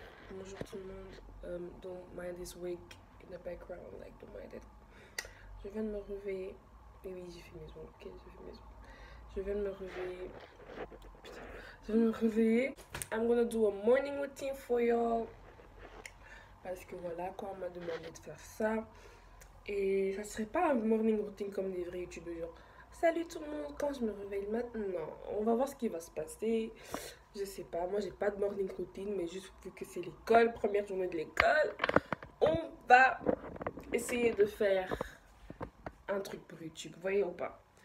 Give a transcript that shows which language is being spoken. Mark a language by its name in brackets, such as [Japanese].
[English] Bonjour tout le monde, don't mind this wig in the background, like don't mind it. [French] Je viens de me réveiller, et oui j'ai fait maison, ok j'ai fait maison. Je viens de me réveiller, putain, je viens de me réveiller. [English] I'm gonna do a morning routine for y'all. [French] Parce que voilà quoi, on m'a demandé de faire ça. Et ça serait pas un morning routine comme des vrais youtubeurs genre salut tout le monde quand je me réveille maintenant. Non, on va voir ce qui va se passer. Je sais pas, moi j'ai pas de morning routine, mais juste vu que c'est l'école, première journée de l'école, on va essayer de faire un truc pour YouTube, vous voyez ou pas.